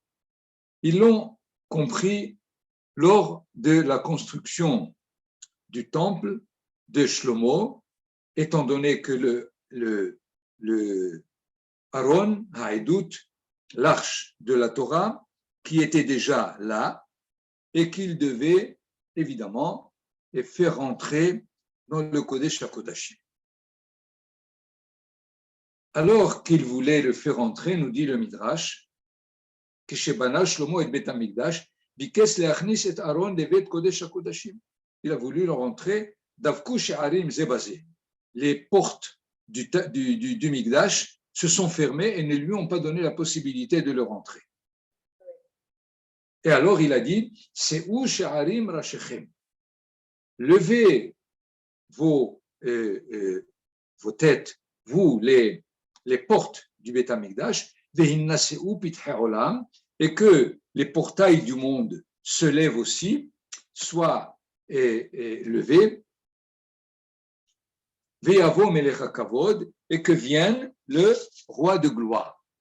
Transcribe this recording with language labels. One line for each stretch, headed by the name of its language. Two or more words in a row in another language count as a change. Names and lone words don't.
French: Ils l'ont compris lors de la construction du temple de Shlomo, étant donné que le
Hebrew: ארון העדות,
French: l'arche de la Torah, qui était déjà là, et qu'il devait évidemment faire rentrer dans le
Hebrew: קודש הקודשים.
French: Alors qu'il voulait le faire entrer, nous dit le Midrash,
Hebrew: כשבנה שלמה את בית המקדש, ביקש להכניס את אהרון לבית קודש הקודשים.
French: Il a voulu le rentrer,
Hebrew: דבקו שערים זה בזה.
French: Les portes du Mikdash se sont fermées et ne lui ont pas donné la possibilité de le rentrer. Et alors il a dit,
Hebrew: שאו שערים ראשיכם.
French: Levez vos têtes, vous les portes du
Hebrew: בית המקדש,
French: et que les portails du monde se lèvent aussi, soient levés, et que vienne le roi de gloire.